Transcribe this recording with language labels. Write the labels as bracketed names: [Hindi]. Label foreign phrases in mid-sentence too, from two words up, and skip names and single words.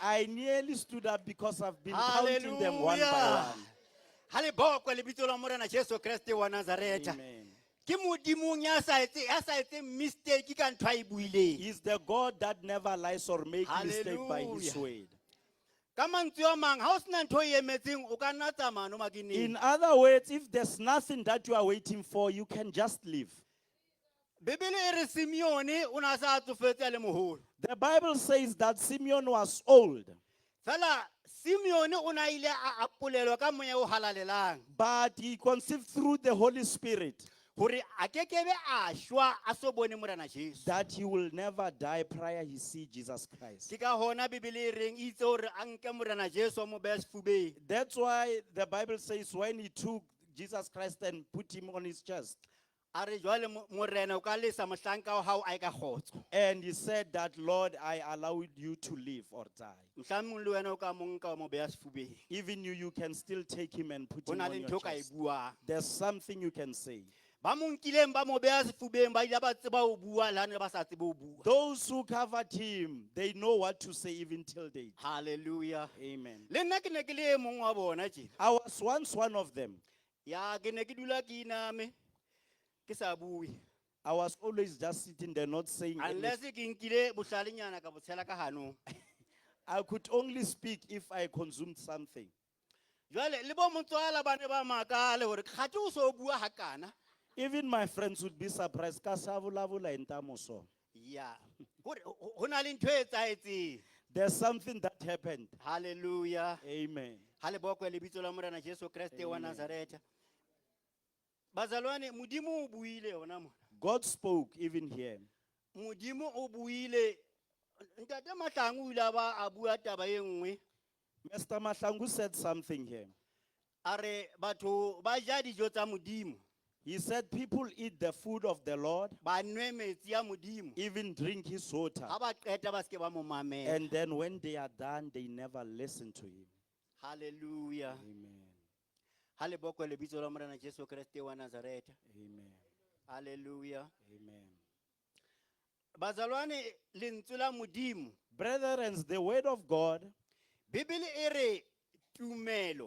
[English] I nearly stood up because I've been counting them one by Hallelujah. one. [Southern Sotho] Ha le bokwe lebitso la Morena Jesu Kreste wa Nazareth. Amen. Ke modimong ya sa etse mistake ka ntho a e buileng. [English] He's the God that never lies or makes mistake by his Hallelujah. word. [Southern Sotho] Ka mantswe a mang ha o sena ntho e emetseng o ka nna tsamaya no makeneng. [English] In other words, if there's nothing that you are waiting for, you can just leave. [Southern Sotho] Bibele e re Simeone o na sa tsofetse a le moholo. [English] The Bible says that Simeon was old, [Southern Sotho] Fela Simeone o na ile a apolelwa ka moya o halalelang. [English] but he conceived through the Holy Spirit. [Southern Sotho] hore a kekebe a shwa a so bone Morena Jesu. [English] that he will never die prior he see Jesus Christ. [Southern Sotho] Ke ka hona Bibele e reng e itse hore a nke Morena Jesu a mo beha sefubeng. [English] That's why the Bible says when he took Jesus Christ and put him on his chest, [Southern Sotho] A re jwale Morena o ka lesa mohlanka wa hao a e ka kgotso. [English] and he said that, Lord, I allow you to live or die. [Southern Sotho] Mohlomong le wena o ka mo nka wa mo beha sefubeng. [English] Even you can still take him and put [Southern Sotho] Ho [English] him [Southern Sotho] na [English] on [Southern Sotho] le [English] your [Southern Sotho] ntho ka e [English] chest. [Southern Sotho] buang. [English] There's something you can say. [Southern Sotho] Ba mo nkileng ba mo beha sefubeng ba ile ba tseba ho bua le ha ne ba sa tsebe ho bua. [English] Those who covered him, they know what to say even till date. Hallelujah. Amen. [Southern Sotho] Le nna ke ne ke le e mong wa bona tjena. [English] I was once one of them. [Southern Sotho] Ya ke ne ke dula ke iname ke sa bue. [English] I was always just sitting there not saying Unless anything. [Southern Sotho] ke nkile bohlalenyana ka bo tshela ka hanong. [English] I could only speak if I consumed something. [Southern Sotho] Jwale le bo motswala ba ne ba makale hore kgate o so bua hakana. [English] Even my friends would be surprised. [Tsonga] "Ka sa vulavula hi ntamo so." [Southern Sotho] Ya. Hore ho na le ntho e etsahetseng. [English] There's something that happened. Hallelujah. Amen. [Southern Sotho] Ha le bokwe lebitso la Morena Jesu Kriste wa Amen. Nazareth. Bazalwane modimo o buile hona mona. [English] God spoke even here. [Southern Sotho] Modimo o buile. Ntate Mahlangu o ile a ba a bua taba e nngwe. [English] Mr. Mahlangu said something here. [Southern Sotho] A re batho ba ja dijo tsa modimo. [English] He said people eat the food of the Lord, [Southern Sotho] Ba nwe metsi ya modimo. [English] even drink his water. [Southern Sotho] Ha ba qeta ba ske ba mo mamela. [English] And then when they are done, they never listen to him. Hallelujah. Amen. [Southern Sotho] Ha le bokwe lebitso la Morena Jesu Kriste wa Nazareth. Amen. Hallelujah. Amen. Bazalwane lentswe la modimo. [English] Brethren, the word of God, [Southern Sotho] Bibele e re tumelo